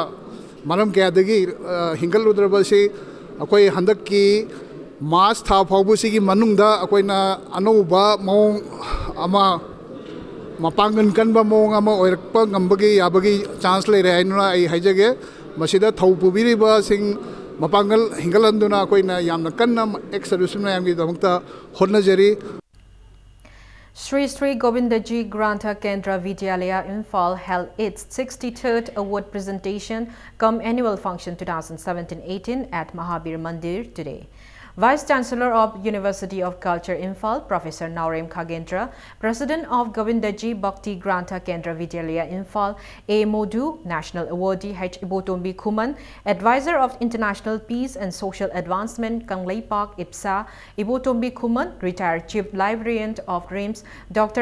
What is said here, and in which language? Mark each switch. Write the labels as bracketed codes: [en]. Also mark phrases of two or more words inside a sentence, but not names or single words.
[mni] मरम कयादगी हिंगलुद्रबसे अखोई हंदककी मास था फाउबसिगी मनुंगदा अखोइना अनौबा मौंग अमा मपांगन कनबा मौंग अमा ओइरकपा गंबगी याबगी चांस लेरे हाइनुना आई हाइजगे मसिदा थौ पुबिरिबा सिंग मपांगल हिंगलंदुना अखोइना यामन कन्ना [en] ex servicemen [mni] यामगी दमकता होनजरी. [en] Sri Sri Govindaji Grantha Kendra Vidyalaya Imphal held its 63rd award presentation cum annual function 2017-18 at Mahabir Mandir today. Vice Chancellor of University of Culture Imphal, Professor Naurem Khagendra, President of Govindaji Bhakti Grantha Kendra Vidyalaya Imphal, A. Modu, National Awardee H. Ibotombi Khuman, Advisor of International Peace and Social Advancement Kanglei Park IPSA, Ibotombi Khuman, Retired Chief Librarian of RIMS, Dr.